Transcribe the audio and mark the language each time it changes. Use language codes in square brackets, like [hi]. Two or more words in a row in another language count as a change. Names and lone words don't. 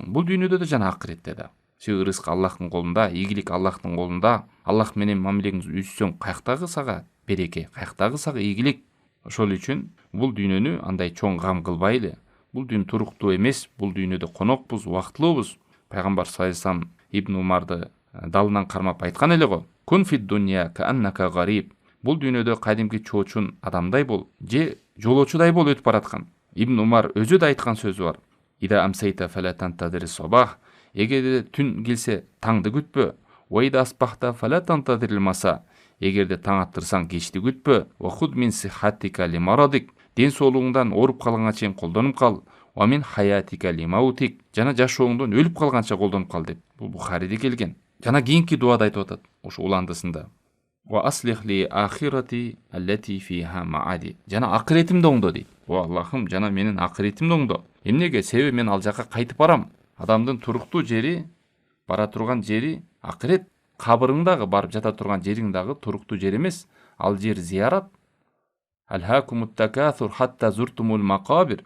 [ky] Бул дүйнөдө да жана акыретте да. Себеби рызык Аллахтын колунда, ийгилик Аллахтын колунда. Аллах менен мамилеңди үзсөң, каяктагы сага береке, каяктагы сага ийгилик. Ошол үчүн бул дүйнөнү андай чоң гам кылбайлы. Бул дүйнө туруктуу эмес, бул дүйнөдө конокпуз, убактылуубуз. Пайгамбар [ar] صلى الله عليه وسلم [ky] Ибн Умарды далынан кармап айткан эле го. [ar] كن في الدنيا كأنك غريب. [ky] Бул дүйнөдө кадимки чоочун адамдай бол, же жолоочудай бол өтүп бараткан. Ибн Умар өзү да айткан сөзү бар. [ar] إذا أمسيت فلا تنتظر الصباح. [ky] Эгерде түн келсе, таңды күтпө. [ar] وإذا أصبحت فلا تنتظر المساء. [ky] Эгерде таң аттырсаң, кечти күтпө. [ar] وخذ من صحتك لمرضك. [ky] Ден соолугуңдан ооруп калганга чейин колдонуп кал. [ar] ومن حياتك لموتك. [ky] Жана жашооңдон өлүп калганча колдонуп кал деп. Бул Бухариде келген. Жана кийинки дуада айтып атат, ошо уландысында. [ar] وأصلح لي آخرتي التي فيها معادي. [ky] Жана акыретимди оңдо дейт. О Аллахым, жана менин акыретимди оңдо. Эмнеге? Себеби мен ал жака кайтып барам. Адамдын туруктуу жери, бара турган жери акырет. Кабырыңдагы барып жата турган жериң дагы туруктуу жер эмес. Ал жер зиярат. [ar] ألهاكم التكاثر حتى زرتم المقابر.